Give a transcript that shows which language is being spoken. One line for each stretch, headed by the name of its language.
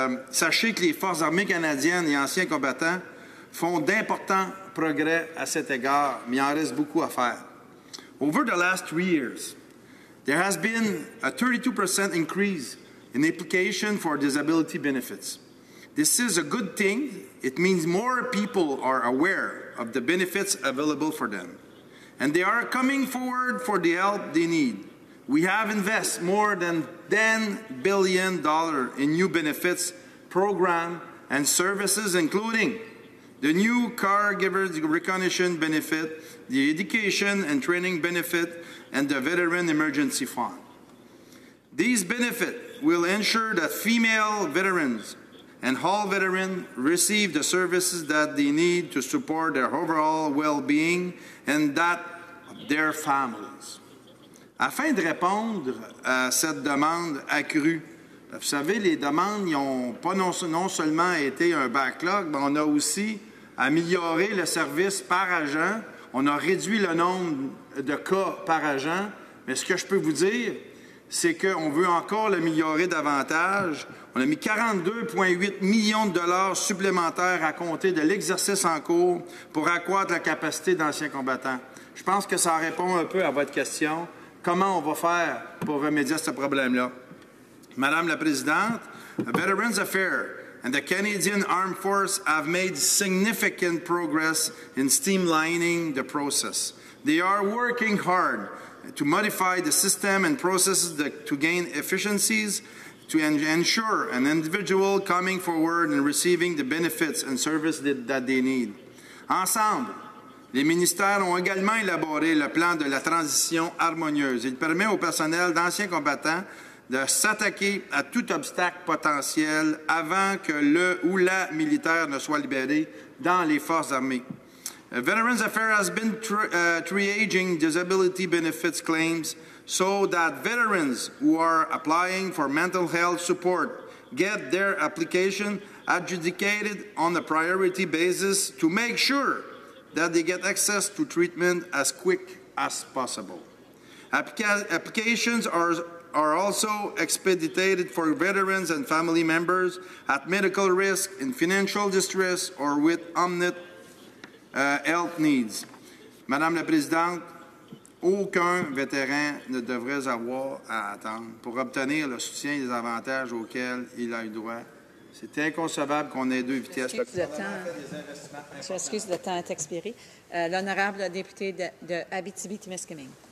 French: Sachez que les Forces armées canadiennes et anciens combattants font d'importants progrès à cet égard, mais il en reste beaucoup à faire.
English: Over the last 3 years, there has been a 32% increase in application for disability benefits. This is a good thing. It means more people are aware of the benefits available for them, and they are coming forward for the help they need. We have invested more than $10 billion in new benefits, programs, and services, including the new caregivers recognition benefit, the education and training benefit, and the Veteran Emergency Fund. These benefits will ensure that female veterans and all veterans receive the services that they need to support their overall well-being and that of their families.
French: Afin de répondre à cette demande accrue, vous savez, les demandes n'ont pas non seulement été un backlog, mais on a aussi amélioré le service par agent. On a réduit le nombre de cas par agent. Mais ce que je peux vous dire, c'est qu'on veut encore l'améliorer davantage. On a mis 42,8 millions de dollars supplémentaires à compter de l'exercice en cours pour accroître la capacité d'anciens combattants. Je pense que ça répond un peu à votre question. Comment on va faire pour remédier à ce problème-là? Madame la Présidente,
English: Veterans Affairs and the Canadian Armed Forces have made significant progress in streamlining the process. They are working hard to modify the system and processes to gain efficiencies, to ensure an individual coming forward and receiving the benefits and services that they need.
French: Ensemble, les ministères ont également élaboré le plan de la transition harmonieuse. Il permet au personnel d'anciens combattants de s'attaquer à tout obstacle potentiel avant que le ou la militaire ne soit libéré dans les forces armées.
English: Veterans Affairs has been triaging disability benefits claims so that veterans who are applying for mental health support get their application adjudicated on a priority basis to make sure that they get access to treatment as quick as possible. Applications are also expedited for veterans and family members at medical risk, in financial distress, or with unmet health needs.
French: Madame la Présidente, aucun vétéran ne devrait avoir à attendre pour obtenir le soutien et les avantages auxquels il a eu droit. C'est inconcevable qu'on ait deux vitesses. Je m'excuse, le temps est expiré. L'honorable député de Abitibi-Témiscamingue.